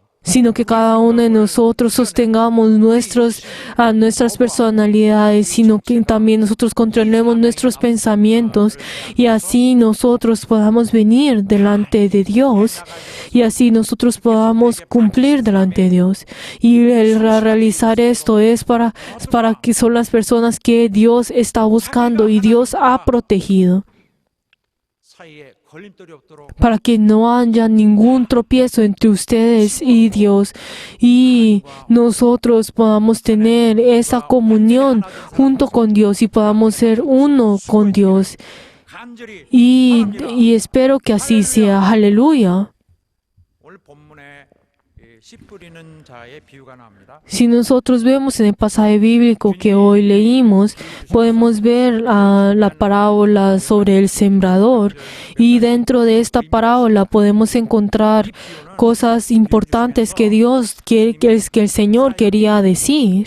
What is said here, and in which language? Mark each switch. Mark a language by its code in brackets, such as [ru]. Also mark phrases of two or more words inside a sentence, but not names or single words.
[es] sino que cada uno de nosotros sostengamos nuestras personalidades, sino que también nosotros controlemos nuestros pensamientos y así nosotros podamos venir delante de Dios y así nosotros podamos cumplir delante de Dios. Y el realizar esto es para que son las personas que Dios está buscando y Dios ha protegido, [ko] 사이에 걸림돌이 없도록 [es] para que no haya ningún tropiezo entre ustedes y Dios y nosotros podamos tener esa comunión junto con Dios y podamos ser uno con Dios. [ko] 간절히 [es] Y espero que así sea. Aleluya. [ko] 오늘 본문에 씨 뿌리는 자의 비유가 나옵니다. [es] Si nosotros vemos en el pasaje bíblico que hoy leímos, podemos ver la parábola sobre el sembrador y dentro de esta parábola podemos encontrar cosas importantes que que el Señor quería decir.